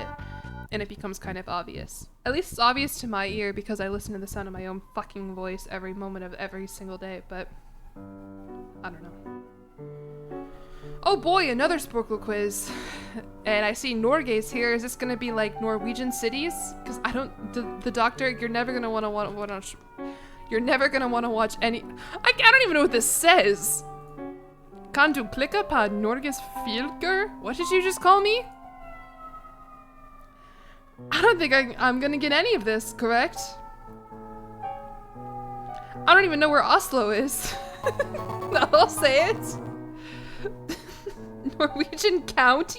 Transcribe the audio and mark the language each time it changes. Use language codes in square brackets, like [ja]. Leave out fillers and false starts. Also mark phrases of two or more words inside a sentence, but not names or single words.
[en] And it becomes kind of obvious. At least it's obvious to my ear because I listen to the sound of my own fucking voice every moment of every single day, but I don't know. Oh boy, another Sporkle quiz. And I see Norge's here. Is this gonna be like Norwegian cities? Because I don't, the doctor, you're never gonna wanna you're never gonna wanna watch any, I don't even know what this says. [no] Kan du klikke på Norges fylker? [en] What did you just call me? I don't think I'm gonna get any of this, correct? I don't even know where Oslo is. No, I'll say it. Norwegian counties?